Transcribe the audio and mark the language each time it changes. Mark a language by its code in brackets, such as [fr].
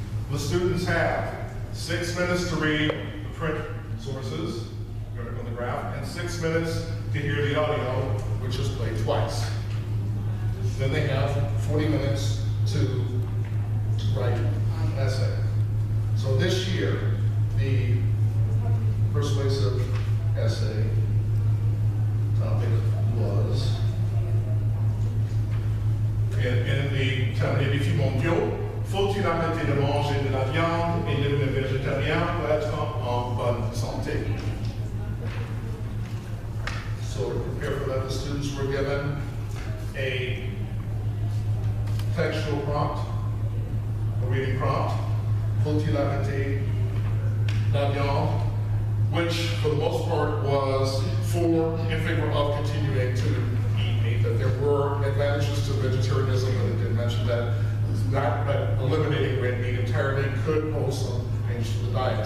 [en] The students have 6 minutes to read the print sources, on the graph, and 6 minutes to hear the audio, which is played twice. Then they have 40 minutes to write an essay. So this year, the persuasive essay topic was in the [fr] termes des défis mondiaux, faut-il arrêter de manger de la viande et devenir végétarien pour être en bonne santé? [en] So to prepare for that, the students were given a textual prompt, a reading prompt, [fr] faut-il arrêter la viande, [en] which for the most part was in favor of continuing to eat meat, that there were advantages to vegetarianism, but it did mention that eliminating red meat entirely could pose some dangers to the diet.